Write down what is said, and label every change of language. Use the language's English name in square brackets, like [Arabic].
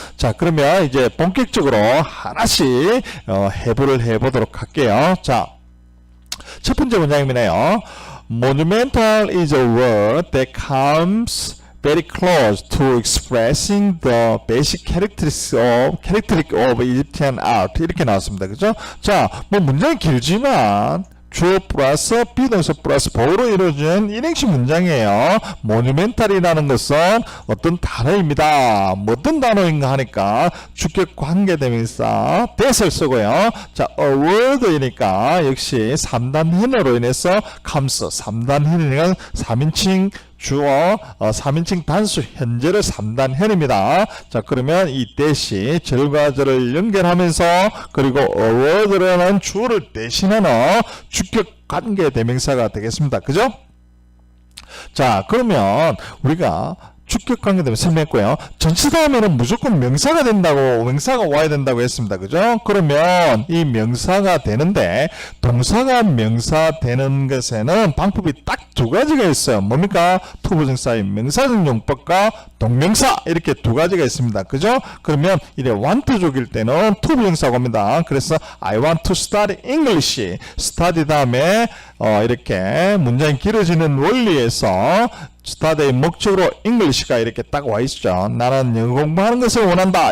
[Korean] 자, 그러면 이제 본격적으로 하나씩 해부를 해보도록 할게요. 자, 첫 번째 문장입니다요. [English] Monumental is a word that comes very close to expressing the basic characteristic of Egyptian art. [Korean] 이렇게 나왔습니다. 그죠? 자, 문장이 길지만 주어 플러스 비동사 플러스 보어로 이루어진 일행식 문장이에요. 모뉴멘탈이라는 것은 어떤 단어입니다. 어떤 단어인가 하니까 주격 관계대명사 that을 쓰고요. 자, a word이니까 역시 3단 현어로 인해서 comes 3단 현이니까 3인칭 주어 3인칭 단수 현재를 3단 현입니다. 자, 그러면 이 that이 절과 절을 연결하면서 그리고 award라는 주어를 대신하는 주격 관계 대명사가 되겠습니다. 그죠? 자, 그러면 우리가 주격 관계 대명사 설명했고요. 전치 다음에는 무조건 명사가 와야 된다고 했습니다. 그죠? 그러면 이 명사가 되는데 동사가 명사 되는 것에는 방법이 딱 두 가지가 있어요. 뭡니까? 투부정사의 명사적 용법과 동명사 이렇게 두 가지가 있습니다. 그죠? 그러면 이래 want족일 때는 투부정사가 옵니다. 그래서 [English] I want to study English. [Korean] study 다음에 이렇게 문장이 길어지는 원리에서 study의 목적으로 English가 이렇게 딱 와 있죠. 나는 영어 공부하는 것을 원한다.